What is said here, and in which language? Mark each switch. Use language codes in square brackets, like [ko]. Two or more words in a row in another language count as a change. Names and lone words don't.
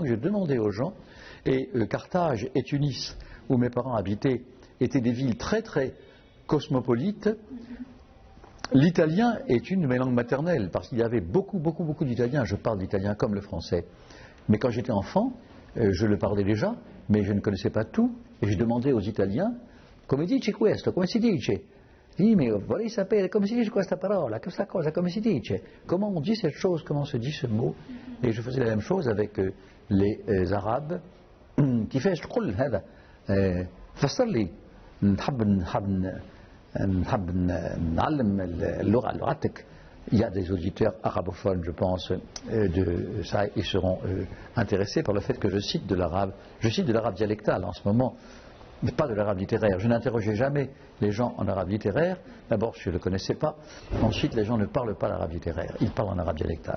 [fr] Je demandais aux gens, et Carthage et Tunis, où mes parents habitaient, étaient des villes très très cosmopolites. L'italien est une de mes langues maternelles, parce qu'il y avait beaucoup d'Italiens. Je parle l'italien comme le français. Mais quand j'étais enfant, je le parlais déjà, mais je ne connaissais pas tout. Et je demandais aux Italiens, [it] come dice questo, come si dice? Dimmi, vorrei sapere come si dice questa parola, questa cosa, come si dice? [fr] Comment on dit cette chose, comment se dit ce mot? Et je faisais la même chose avec les Arabes. [ar] كيفاش تقول هذا؟ فسر لي. نحب نعلم لغتك. [fr] Il y a des auditeurs arabophones, je pense, de ça, ils seront intéressés par le fait que je cite de l'arabe. Je cite de l'arabe dialectal en ce moment, mais pas de l'arabe littéraire. Je n'interrogeais jamais les gens en arabe littéraire. D'abord, je ne le connaissais pas. Ensuite, les gens ne parlent pas l'arabe littéraire. Ils parlent en arabe dialectal.